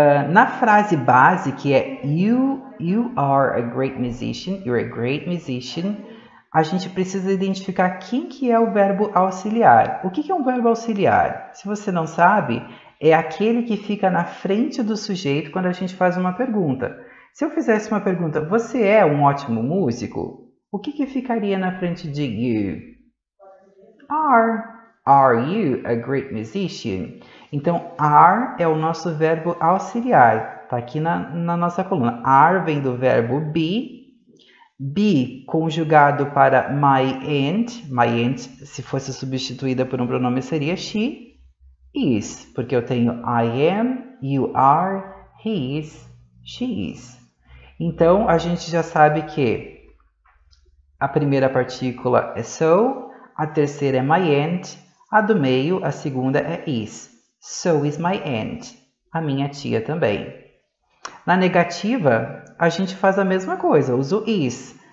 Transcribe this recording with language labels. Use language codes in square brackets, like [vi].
[pt] Na frase base, que é [en] you are a great musician, [pt] you're a great musician, a gente precisa identificar quem que é o verbo auxiliar. O que é um verbo auxiliar? Se você não sabe, é aquele que fica na frente do sujeito quando a gente faz uma pergunta. Se eu fizesse uma pergunta, você é um ótimo músico? O que ficaria na frente de you? [en] Are you a great musician? [pt] Então, are é o nosso verbo auxiliar. Está aqui na nossa coluna. Are vem do verbo be conjugado para my aunt. My aunt, se fosse substituída por um pronome, seria she. Is, porque eu tenho [en] I am, you are, he is, she is. [pt] Então, a gente já sabe que a primeira partícula é so, a terceira é my aunt, a do meio, a segunda é is. [en] So is my aunt. [pt] A minha tia também. Na negativa, a gente faz a mesma coisa, usa o is.